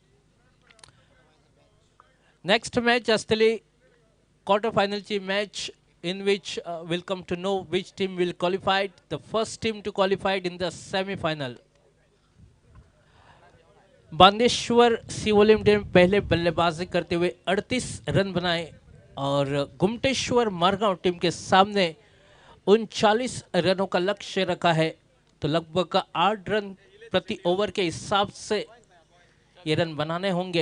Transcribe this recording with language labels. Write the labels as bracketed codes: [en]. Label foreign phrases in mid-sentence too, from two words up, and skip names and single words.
[en] next match आसतली quarter finalchi match in which we'll come to know which team will qualify. The first team to qualified in the semi-final. [hi] बांदेश्वर शिवोलीम टीम पहले बल्लेबाजी करते हुए 38 रन बनाए और घुमटेश्वर मारगांव टीम के सामने 39 रनों का लक्ष्य रखा है. तो लगभग 8 रन प्रति ओवर के हिसाब से ये रन बनाने होंगे.